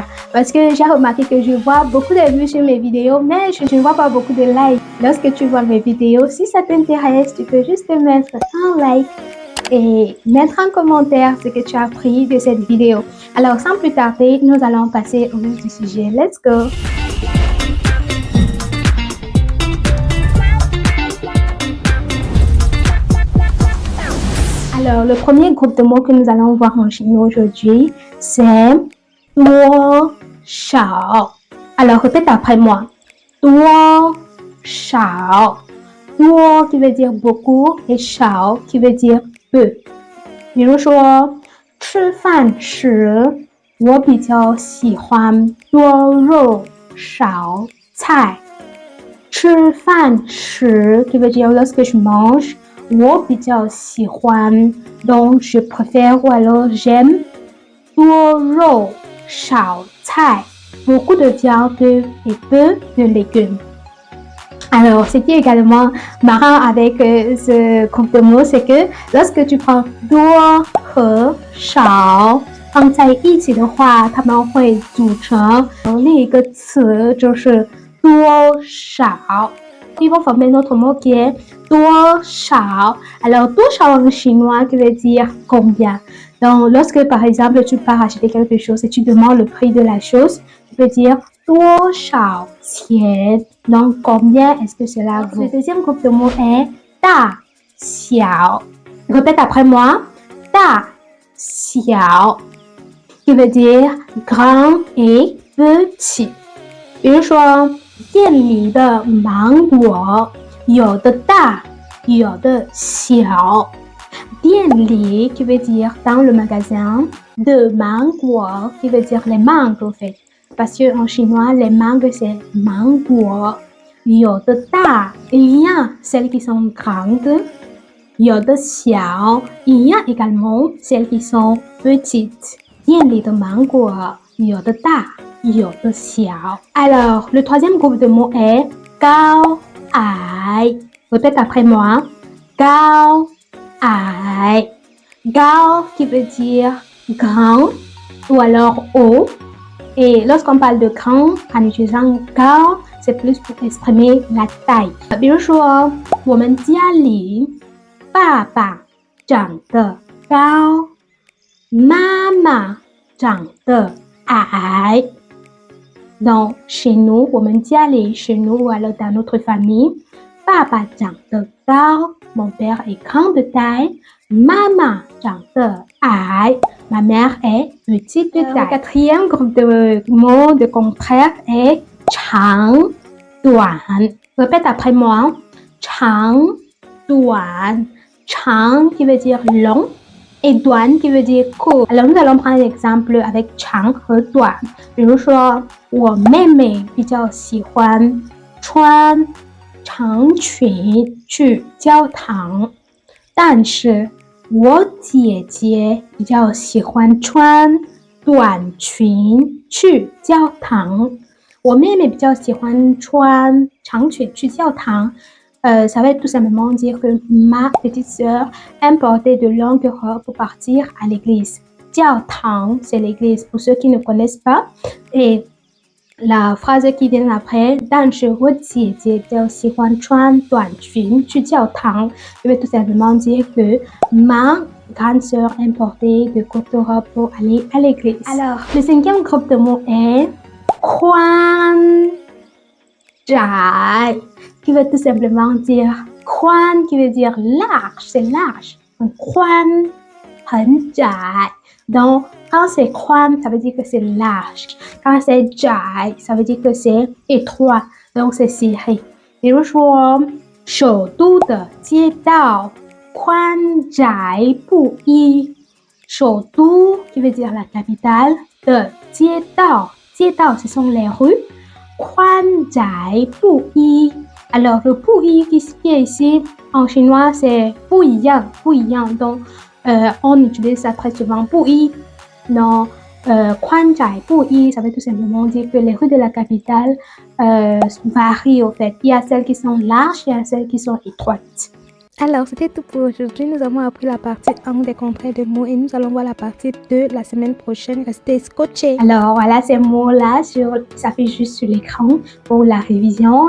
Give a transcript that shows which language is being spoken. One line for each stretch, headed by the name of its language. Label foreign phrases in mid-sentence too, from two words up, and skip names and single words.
French: Parce que j'ai remarqué que je vois beaucoup de vues sur mes vidéos, mais je ne vois pas beaucoup de likes. Lorsque tu vois mes vidéos, si ça t'intéresse, tu peux juste mettre un like et mettre un commentaire ce que tu as appris de cette vidéo. Alors sans plus tarder, nous allons passer au vif du sujet.
English: Let's go!
French: Alors, le premier groupe de mots que nous allons voir en chinois aujourd'hui, c'est
Chinese: 多少.
French: Alors, répète après moi.
Chinese: 多少.
French: Duo qui veut dire beaucoup et shao qui veut dire peu.
Chinese: 比如说，吃饭时我比较喜欢多肉少菜。吃饭时
French: qui veut dire lorsque je mange.
Chinese: 我比较喜欢
French: donc je préfère ou alors j'aime
Chinese: 多肉少菜
French: beaucoup de viande et peu de légumes. Alors, ce qui est également marrant avec ce groupe de mots, c'est que lorsque tu prends
Chinese: 多和少放在一起的话，它们会组成另一个词，就是多少。
French: Ils vont former notre mot qui est 多少. Alors, 多少 en chinois qui veut dire combien. Donc, lorsque par exemple tu pars acheter quelque chose et tu demandes le prix de la chose, tu peux dire
Chinese: 多少钱.
French: Donc, combien est-ce que cela vaut? Le deuxième groupe de mots est 大小. Répète après moi. 大小 qui veut dire grand et petit.
Chinese: 比如说店里的芒果有的大有的小。
French: 店里 qui veut dire dans le magasin,
Chinese: 的芒果
French: qui veut dire les mangues en fait. Parce qu'en chinois, les mangues c'est mango.
Chinese: 有的大
French: il y a celles qui sont grandes.
Chinese: 有的小
French: il y a également celles qui sont petites.
Chinese: 店里的芒果有的大有的小。
French: Alors, le troisième groupe de mots est 高矮. Répète après moi.
Chinese: 高矮.
French: Gao qui veut dire grand ou alors haut. Et lorsqu'on parle de grand, en utilisant gao, c'est plus pour exprimer la taille.
Chinese: 比如说，我们家里爸爸长得高，妈妈长得矮。
French: Donc, chez nous,
Chinese: 我们家里
French: chez nous ou alors dans notre famille,
Chinese: 爸爸长得高
French: mon père est grand de taille,
Chinese: 妈妈长得矮
French: ma mère est petite de taille. Le quatrième groupe de mots de contraire est 长短. Répète après moi.
Chinese: 长短.
French: 长 qui veut dire long et 短 qui veut dire court. Alors, nous allons prendre l'exemple avec
Chinese: 长和短。比如说，我妹妹比较喜欢穿长裙去教堂，但是我姐姐比较喜欢穿短裙去教堂。我妹妹比较喜欢穿长裙去教堂。
French: Ça veut tout simplement dire que ma petite sœur aime porter de longues robes pour partir à l'église.
Chinese: 教堂,
French: c'est l'église pour ceux qui ne connaissent pas. Et la phrase qui vient après,
Chinese: 但是我姐姐比较喜欢穿短裙去教堂,
French: je veux tout simplement dire que ma grande sœur aime porter de courtes robes pour aller à l'église. Alors, le cinquième groupe de mots est 宽窄, qui veut tout simplement dire 宽 qui veut dire large, c'est large.
Chinese: 宽很窄
French: donc quand c'est 宽 ça veut dire que c'est large quand c'est 窄 ça veut dire que c'est étroit donc c'est serré 比如
Chinese: 说首都的街道宽窄不一首都
French: qui veut dire la capitale
Chinese: 的街道街
French: 道 ce sont les rues
Chinese: 宽窄不一
French: alors le 不一 qui est ici en chinois c'est 不一样 donc on utilise ça très souvent 不一 non
Chinese: 宽窄不一
French: ça veut tout simplement dire que les rues de la capitale varient au fait il y a celles qui sont larges il y a celles qui sont étroites. Alors, c'était tout pour aujourd'hui. Nous avons appris la partie 1 des contraires de mots et nous allons voir la partie 2 la semaine prochaine. Restez scotchés. Alors, voilà ces mots-là, s'affichent juste sur l'écran pour la révision.